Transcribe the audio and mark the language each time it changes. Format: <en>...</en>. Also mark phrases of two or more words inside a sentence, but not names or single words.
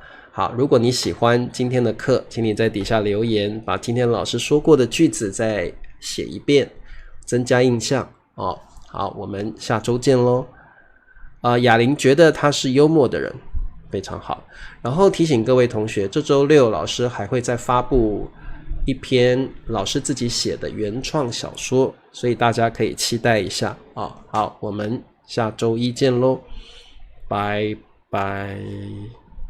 <zh>好，如果你喜歡今天的課，請你在底下留言，把今天老師說過的句子再寫一遍，增加印象哦。好，我們下周見嘍。雅玲覺得他是幽默的人，非常好。然後提醒各位同學，這周六老師還會再發布一篇老師自己寫的原創小說，所以大家可以期待一下啊。好，我們下周一見嘍，拜拜。</zh>